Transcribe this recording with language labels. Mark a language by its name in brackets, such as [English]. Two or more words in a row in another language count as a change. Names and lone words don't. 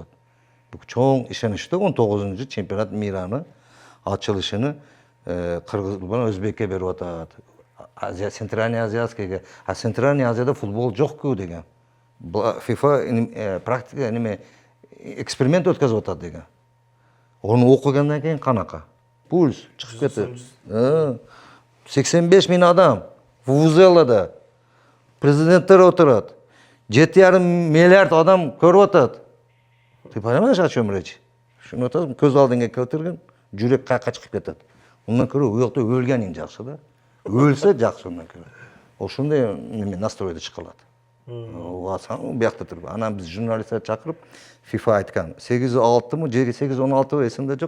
[Kyrgyz] Бул чоң ишеничте 19-жы чемпионат мираны ачылышыны Кыргыз менен Өзбекке берип атат. Азия, Центральный Азиатскийге. А Центральный Азияда футбол жокку деген. FIFA практика неме эксперимент өткөзүп атат деген. [Uzbek] Onu okugandan keyin qanaqa? Puls chiqib ketdi. 85 bin adam Vuvuzelada prezidentlar o'tiradi. 7,5 milliard odam ko'rib o'tadi. [Russian] Ты понимаешь, о чем речь? [Uzbek] Shuni o'tadi, ko'z oldingga keltirgan, yurak qayerga chiqib ketadi. Undan ko'ra u yoqda o'lganing yaxshi da. O'lsa yaxshi undan ko'ra. O'shunday nastroyda chiqiladi. Bu yoqda turib, ana biz jurnalistlar chaqirib FIFA aytgan. [Kyrgyz] 806-mı, 816 esimde жоқ.